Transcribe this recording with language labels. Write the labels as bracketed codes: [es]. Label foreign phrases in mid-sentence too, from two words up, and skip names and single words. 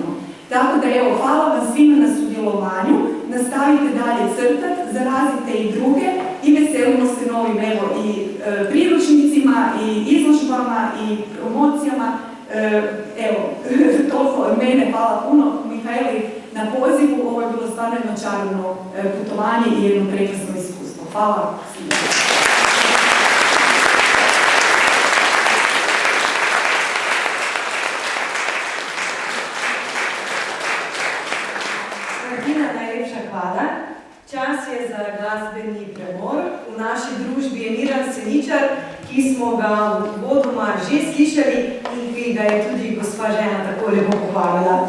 [hr] Tako da evo, hvala vam svima na sudjelovanju, nastavite dalje crtat, zarazite i druge i veselimo se novim evo i priručnicima i izložbama i promocijama. Evo, toliko od mene, hvala puno Mihajli na pozivu, ovo je bilo stvarno jedno čarobno putovanje i jedno prekrasno iskustvo. Hvala svima. Hvala. [sl] Čas je za glasbeni premor. V naši družbi je Miran Seničar, ki smo ga v uvodoma že slišali in ki ga je tudi gospa žena tako lepo pohvalila.